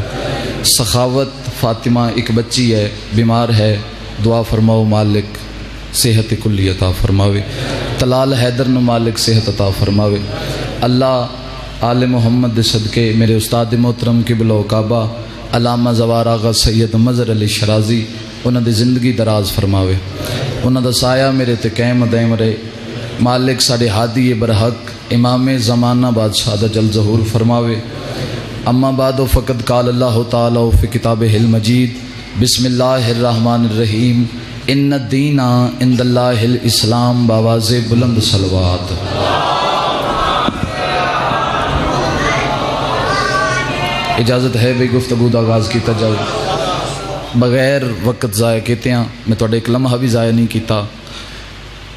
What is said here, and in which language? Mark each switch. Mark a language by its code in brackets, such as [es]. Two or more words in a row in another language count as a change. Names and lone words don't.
[pa] سخاوت فاطمہ ایک بچی ہے بیمار ہے، دعا فرماؤ مالک صحت کلی عطا فرماوے۔ طلال حیدر نو مالک صحت عطا فرماوے۔ اللہ آل محمد دے صدقے میرے استاد محترم قبلہ و کعبہ علامہ زوار آغا سید مظہر علی شرازی انہاں دی زندگی دراز فرماوے، انہاں دا سایہ میرے تے قائم دائم رہے۔ مالک ساڈے ہادی برحق امام زمانہ بادشاہ دا جل ظہور فرماوے۔ [ar] اما بعد فقد قال اللہ تعالی فی کتابہ المجید بسم اللہ الرحمن الرحیم ان الدین عند اللہ الاسلام [ur] باواز بلند صلوات۔ [pa] اجازت ہے بھئی گفتگو دا آغاز کیتا جائے بغیر وقت ضائع کیتے ہیں، میں توڑے ایک لمحہ بھی ضائع نہیں کیتا۔